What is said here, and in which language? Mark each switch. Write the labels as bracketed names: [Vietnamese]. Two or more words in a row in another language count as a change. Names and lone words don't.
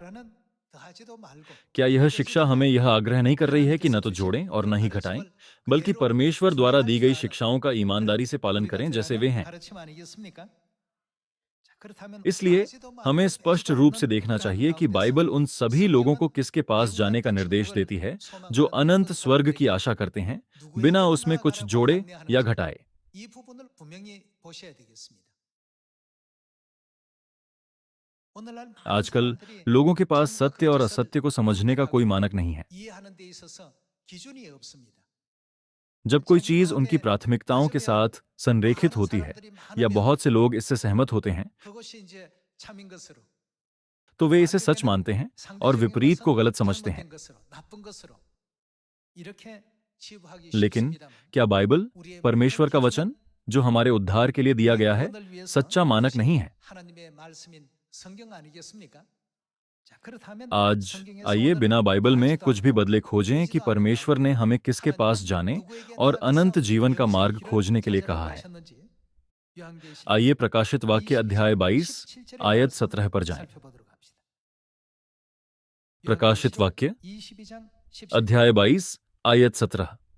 [Hindi] क्या यह शिक्षा हमें यह आग्रह नहीं कर रही है कि न तो जोड़ें और न ही घटाएं, बल्कि परमेश्वर द्वारा दी गई शिक्षाओं का ईमानदारी से पालन करें जैसे वे हैं? इसलिए हमें स्पष्ट रूप से देखना चाहिए कि बाइबल उन सभी लोगों को किसके पास जाने का निर्देश देती है जो अनंत स्वर्ग की आशा करते हैं, बिना उसमें कुछ जोड़े या घटाए। [Korean] 이 부분을 분명히 보셔야 되겠습니다. 오늘날 많은 [Hindi] आजकल [Korean] 사람들이 [Hindi] लोगों के पास [Korean] 진리와 [Hindi] सत्य और [Korean] 거짓을 [Hindi] असत्य को समझने का कोई मानक नहीं है। [Korean] 이해하는 데 있어서 기준이 없습니다. [Hindi] जब कोई चीज उनकी प्राथमिकताओं के साथ संरेखित होती है या बहुत से लोग इससे सहमत होते हैं [Korean] 그것이 이제 참인 것으로 [Hindi] तो वे इसे सच मानते हैं और [Korean] 상대적인 [Hindi] विपरीत को [Korean] 것은 [Hindi] गलत समझते हैं। [Korean] 잘못된 것으로 나쁜 것으로 이렇게 치부하기 [Hindi] लेकिन [Korean] 쉽습니다만 [Hindi] क्या बाइबल, परमेश्वर का वचन जो हमारे उद्धार के लिए दिया गया है, [Korean] 구원을 위해서 [Hindi] सच्चा मानक नहीं है? [Korean] 하나님의 말씀인 성경 아니겠습니까? 자, 그렇다면 [Hindi] आज [Korean] 성경에서 [Hindi] आइए [Korean] 오늘은 [Hindi] बिना बाइबल में [Korean] 알지도 [Hindi] कुछ भी [Korean] 않고 [Hindi] बदले खोजें कि [Korean] 보지도 [Hindi] परमेश्वर ने हमें किसके पास जाने और अनंत जीवन का मार्ग खोजने के लिए कहा है। आइए प्रकाशित वाक्य अध्याय 22 आयत 17 पर जाएं। प्रकाशित वाक्य अध्याय 22 आयत 17।